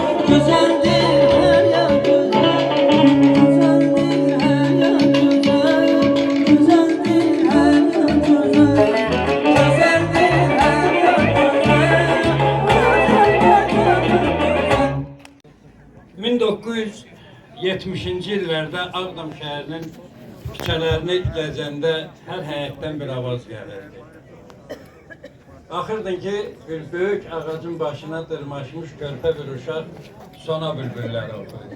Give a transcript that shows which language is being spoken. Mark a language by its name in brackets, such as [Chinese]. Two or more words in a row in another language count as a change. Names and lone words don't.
[Turkish] Güzeldir her yan güzel, güzeldir her yan güzel, güzeldir her yan güzel, güzeldir her yan güzel. [Azerbaijani] 1970-ci illərdə Ağdam şəhərinin küçələrini gəzəndə hər həyətdən bir avaz gəlirdi. Baxırdın ki, bir böyük ağacın başına dırmaşmış körpə bir uşaq sona bülbülləri oxuyur.